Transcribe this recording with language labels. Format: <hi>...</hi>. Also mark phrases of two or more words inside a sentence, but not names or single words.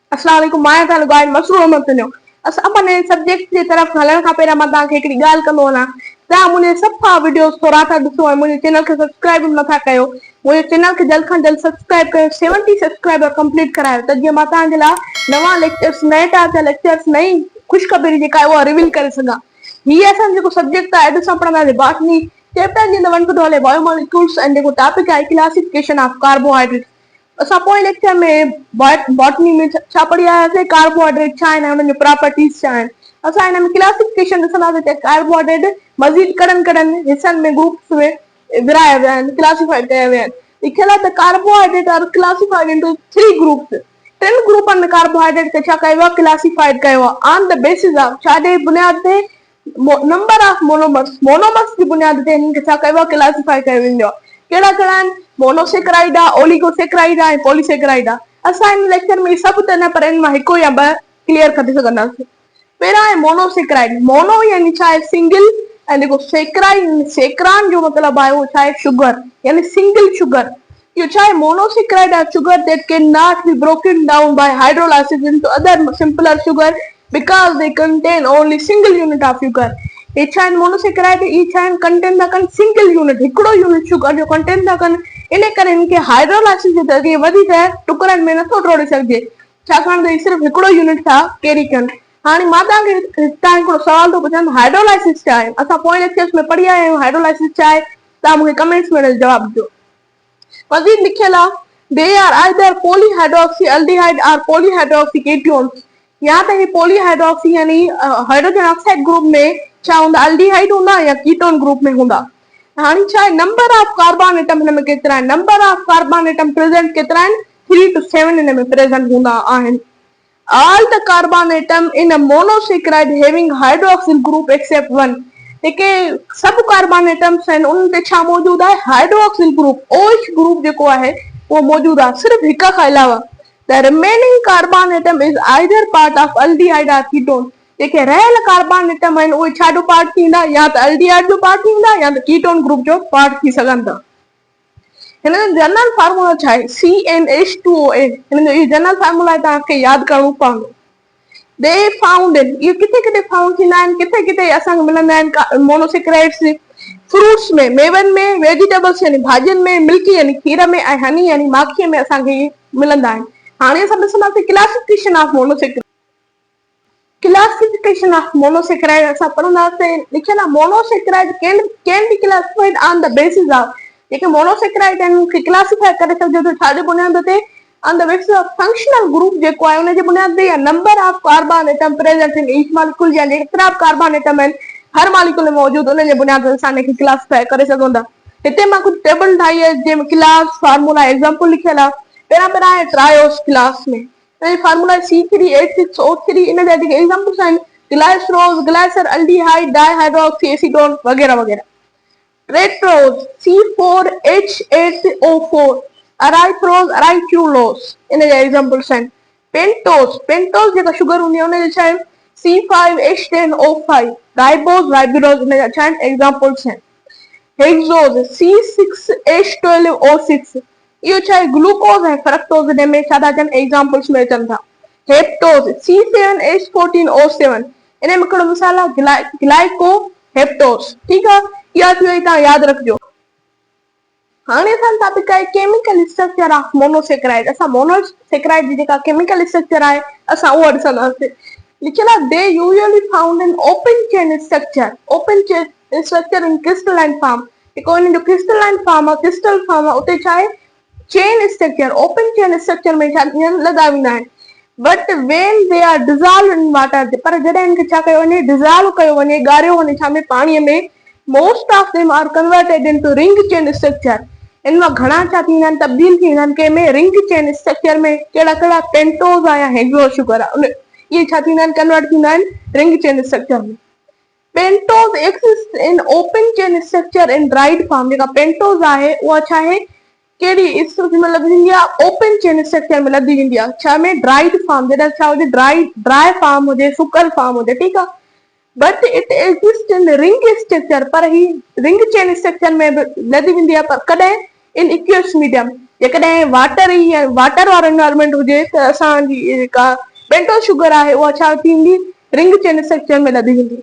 <ar>السلام عليكم</ar> <sd>मां ताल गाइड मसरूर अहमद थियो असां अपने सब्जेक्ट जी तरफ हलण खां पहिरियों मां तव्हांखे हिकिड़ी ॻाल्हि कंदो वञा तव्हां मुंहिंजे सफ़ा वीडियोस थोरा था ॾिसो ऐं मुंहिंजे चैनल खे सब्सक्राइब नथा कयो मुंहिंजे चैनल खे जल्द खां जल्द सब्सक्राइब कयो 70</sd> <en>subscriber complete</en> <sd>करायो त जीअं मां तव्हांजे लाइ नवां लेक्चर्स नए टाइप जा लेक्चर्स नई ख़ुशख़बरी जेका आहे उहा रिवील करे सघां हीअ असांजो जेको सब्जेक्ट आहे अॼु असां पढ़ंदासीं</sd> <en>botany chapter</en> <sd>जी</sd> <en>one two</en> <sd>हले बायोमोलिक्यूल्स ऐं जेको टॉपिक आहे</sd> <en>classification of carbohydrate</en> <sd>असां पोइ लेक्चर में बॉटनी में छा पढ़ी आयासीं कार्बोहाइड्रेट छा आहिनि हुननि जो प्रॉपर्टीज़ छा आहिनि असां हिन में क्लासिफिकेशन ॾिसंदासीं त कार्बोहाइड्रेट मज़ीद कड़नि हिसनि में ग्रुप्स में विराया विया आहिनि क्लासिफाइड कया विया आहिनि लिखियल आहे त</sd> <en>carbohydrate are classified into 3 groups</en> <sd>टिनि ग्रुपनि में कार्बोहाइड्रेट खे छा कयो आहे क्लासिफाइड कयो आहे</sd> <en>on the basis of</en> <sd>छा जे बुनियाद ते</sd> <en>number of monomers</en> <sd>जी बुनियाद ते हिननि खे छा कयो आहे क्लासिफाई कयो वेंदो आहे कहिड़ा कहिड़ा आहिनि मोनोसेक्राइड आहे ओलिगोसेक्राइड आहे पॉलीसेक्राइड आहे असां हिन लेक्चर में सभु त न पर हिन मां हिकु या ॿ क्लियर करे सघंदासीं पहिरियों आहे मोनोसेक्राइड मोनो यानी छा आहे सिंगल ऐं जेको सेक्राइड सेक्रान जो मतिलबु आहे उहो छा आहे शुगर यानी</sd> <en>single sugar</en> <sd>इहो छा आहे मोनोसेक्राइड आहे</sd> <en>sugar that cannot be broken down by hydrolysis into other simpler sugar because they contain only single unit of sugar</en> <sd>ये छा आहिनि मोनोसेक्राइड ई छा आहिनि कंटेन था कनि</sd> <en>single unit</en> <sd>हिकिड़ो यूनिट शुगर जो कंटेन था कनि इन करे हिनखे हाइड्रोलाइसिस जे ज़रिए वधीक टुकड़नि में नथो टोड़े सघिजे छाकाणि त ही सिर्फ़ु हिकिड़ो यूनिट था कैरी कनि हाणे मां तव्हांखे हिकिड़ो सवाल थो पुछां हाइड्रोलाइसिस छा आहे असां पोइ लेक्चर्स में पढ़ी आया आहियूं हाइड्रोलाइसिस छा आहे तव्हां मूंखे कमेंट्स में जवाबु ॾिजो मज़ीद लिखियल आहे</sd> <en>they are either polyhydroxy aldehyde or polyhydroxy ketones</en> <sd>या त ही पॉलीहाइड्रोक्सी यानी</sd> <en>hydrogen oxide group</en> <sd>में छा हूंदा एल्डिहाइड हूंदा या</sd> <en>ketone group</en> <sd>में हूंदा हाणे छा आहे</sd> <en>number of carbon atom</en> <sd>हिन में केतिरा आहिनि</sd> <en>number of carbon atom present</en> <sd>केतिरा आहिनि 3 to 7 हिन में प्रेजेंट हूंदा आहिनि</sd> <en>all the carbon atom in a monosaccharide having hydroxyl group except one</en> <sd>जेके सभु</sd> <en>carbon atoms</en> <sd>आहिनि उन्हनि ते छा मौजूदु आहे</sd> <en>hydroxyl group</en> <sd>OH ग्रुप जेको आहे उहो मौजूदु आहे सिर्फ़ु हिक खां अलावा</sd> <en>The remaining carbon atom is either part of aldehyde or ketone.</en> <sd>जेके रहियल</sd> <en>carbon atom</en> <sd>आहिनि उहे छा जो पार्ट थींदा या त एल्डिहाइड जो पार्ट थींदा या त कीटोन ग्रुप जो पार्ट थी सघनि था हिन जो जनरल फार्मूला छा आहे CnH2OA हिन जो इहो जनरल फार्मूला तव्हांखे यादि करणो पवंदो</sd> <en>they found in</en> <sd>इहो किथे किथे फाउंड थींदा आहिनि किथे किथे असांखे मिलंदा आहिनि मोनोसेक्राइड्स फ्रूट्स में मेवनि में वेजिटेबल्स यानी भाॼियुनि में मिल्की यानी खीर में ऐं हनी यानी माखीअ में असांखे मिलंदा आहिनि हाणे असां ॾिसंदासीं</sd> <en>classification of monosaccharide classification of monosaccharide</en> <sd>असां पढ़ंदासीं लिखियल आहे</sd> <en>monosaccharide can be classified on the basis of</en> <sd>जेके मोनोसेक्राइड आहिनि उनखे क्लासिफाई करे सघिजे थो छाजे बुनियाद ते</sd> <en>on the basis of functional group</en> <sd>जेको आहे उनजे बुनियाद ते या</sd> <en>number of carbon atom present in each molecule</en> <sd>या जेतिरा</sd> <en>carbon atom</en> <sd>आहिनि हर मॉलिक्यूल में मौजूदु उनजे बुनियाद ते असां इनखे क्लासिफाई करे सघूं था हिते मां कुझु टेबल ठाही आहे जंहिंमें</sd> <en>class formula example</en> <sd>लिखियल आहे पहिरां आहे ट्रायोस क्लास में फार्मूला C3H6O3 इन जा जेके एग्जांपल्स आहिनि ग्लाइसरोज</sd> <en>glycer aldehyde dihydroxy acetone</en> <sd>वगैरह वगैरह रेट्रोज C4H8O4 अराइथ्रोज अराइक्यूलोस इन जा एग्जांपल्स आहिनि पेंटोज जेका शुगर हूंदी आहे उन जा छा आहिनि C5H10O5 राइबोज राइबिरोज इन जा छा आहिनि एग्जांपल्स आहिनि हेक्सोज C6H12O6 इहो छा आहे ग्लूकोज ऐं फ्रक्टोज हिन में छा था अचनि एग्जांपल्स में अचनि था हेप्टोज C7H14O7 इन में हिकिड़ो मिसाल आहे ग्लाइको हेप्टोज ठीकु आहे इहा थी वई तव्हां यादि रखिजो हाणे असांजो टॉपिक आहे केमिकल</sd> <en>structure of monosaccharide</en> <sd>असां मोनोसेक्राइड जी जेका</sd> <en>chemical structure</en> <sd>आहे असां उहो ॾिसंदासीं लिखियल आहे</sd> <en>they usually found in open chain structure in crystalline form</en> <sd>जेको हिन जो</sd> <en>crystalline form</en> <sd>आहे</sd> <en>crystal form</en> <sd>आहे उते छा आहे</sd> <en>chain structure open chain structure</en> <sd>में छा लॻा वेंदा आहिनि बट</sd> <en>when they are dissolve in water</en> <sd>पर जॾहिं हिनखे छा कयो वञे डिज़ॉल्व कयो वञे ॻारियो वञे छा में पाणीअ में</sd> <en>most of them are converted into ring chain structure</en> <sd>इन मां घणा छा थींदा आहिनि तब्दील थींदा आहिनि कंहिंमें</sd> <en>ring chain structure</en> <sd>में कहिड़ा कहिड़ा पेंटोज आहे या</sd> <en>hexose sugar</en> <sd>आहे इहे छा थींदा आहिनि कन्वर्ट थींदा आहिनि</sd> <en>ring chain structure</en> <sd>में</sd> <en>pentose exist in open chain structure in dried form</en> <sd>जेका पेंटोज आहे उहा छा आहे कहिड़ी स्थिति में लॻी वेंदी आहे</sd> <en>open chain structure</en> <sd>में लॻी वेंदी आहे छा में</sd> <en>dried form</en> <sd>जॾहिं छा हुजे</sd> <en>dry form</en> <sd>हुजे सुकल फॉर्म हुजे ठीकु आहे</sd> <en>but it exist in ring structure</en> <sd>पर ही</sd> <en>ring chain structure</en> <sd>में लॻी वेंदी आहे पर कॾहिं</sd> <en>in aqueous medium</en> <sd>जेकॾहिं वाटर वारो एनवायरमेंट हुजे त असांजी जेका</sd> <en>pentose sugar</en> <sd>आहे उहा छा थींदी,</sd> <en>ring chain structure</en> <sd>में लधी वेंदी।</sd>